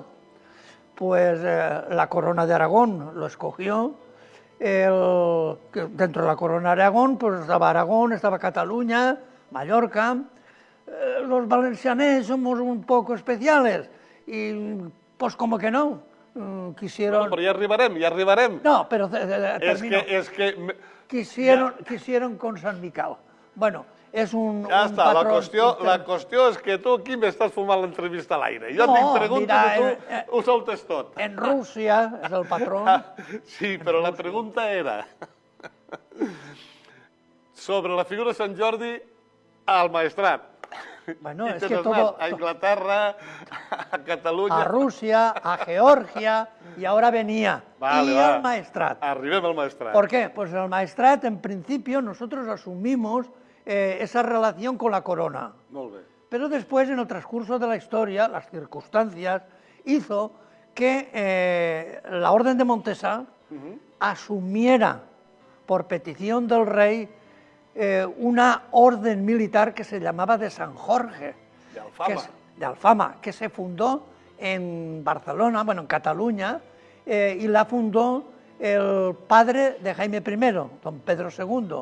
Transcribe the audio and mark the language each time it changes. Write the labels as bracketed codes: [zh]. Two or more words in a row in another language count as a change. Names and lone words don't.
[es] Pues la Corona de Aragón lo escogió. Dentro de la Corona de Aragón, pues estaba Aragón, estaba Cataluña, Mallorca. Los valencianes somos un poco especiales y pues como que no. Quisieron... [ca] Bueno, però ja arribarem. [es] No, però termino. Quisieron con San Miquel. [ca] Bueno, és un està, patró... la qüestió és que tu aquí m'estàs fumant l'entrevista a l'aire. Jo et pregunto i tu ho soltes tot. En Rússia és el patró. Sí, però la pregunta era sobre la figura de Sant Jordi al Maestrat. Bueno, I [es] es que todo... a Inglaterra, a Catalunya... A Rusia, a Georgia, y ahora venía. El Maestrat. [ca] Arribem al Maestrat. [es] ¿Por qué? Pues el Maestrat, en principio, nosotros asumimos esa relación con la corona. [ca] Molt bé. [es] Pero después, en el transcurso de la historia, las circunstancias, hizo que la Orden de Montesa asumiera, por petición del rey, una orden militar que se llamaba de San Jorge, de Alfama, que se fundó en Barcelona, bueno, en Cataluña, y la fundó el padre de Jaime I, don Pedro II.